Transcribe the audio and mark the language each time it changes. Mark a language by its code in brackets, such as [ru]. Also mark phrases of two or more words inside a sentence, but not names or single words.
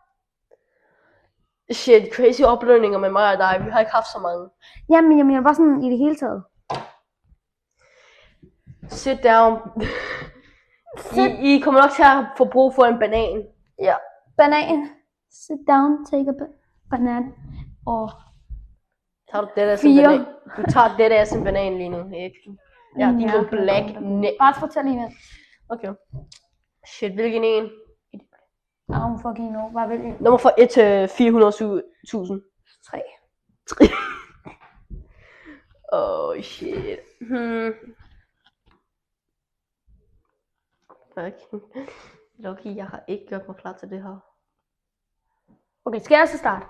[da] Shit, crazy oplevninger med mig og dig. Vi har ikke haft så mange. Jamen, jeg var sådan i det hele taget. [en] Sit down. [da] I kommer nok til at få brug for en banan. Ja. Banan. [en] Sit down, take a [da] banan. Og tager du det der som banan? Du tager det der som banan lige nu. Ja, din lille black. Bare fortæl lige med. Okay. Shit, hvilken en? [en] I don't fucking know. [da] Hvad vil I? Nummer fra 1 til 407.000. 3. [en] Oh shit. Fuck. [da] Lucky, jeg har ikke gjort mig klar til det her. Okay, skal jeg så starte?